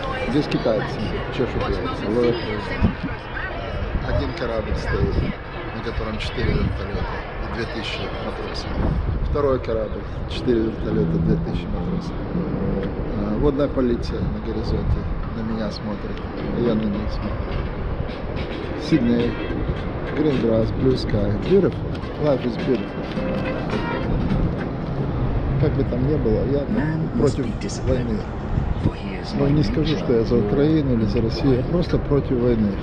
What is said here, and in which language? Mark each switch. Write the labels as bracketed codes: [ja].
[ru] Здесь китайцы, чешут яйца, ловят рыбу. Один корабль стоит, на котором 4 вертолета и 2000 матросов. Второй корабль, 4 вертолета, 2000 матросов. Водная полиция на горизонте на меня смотрит, а я на них смотрю. [en] Сидней, green grass, blue sky, beautiful, life is beautiful. [ru] Как бы там ни было, я против войны. Но не скажу, что я за Украину или за Россию, я просто против войны.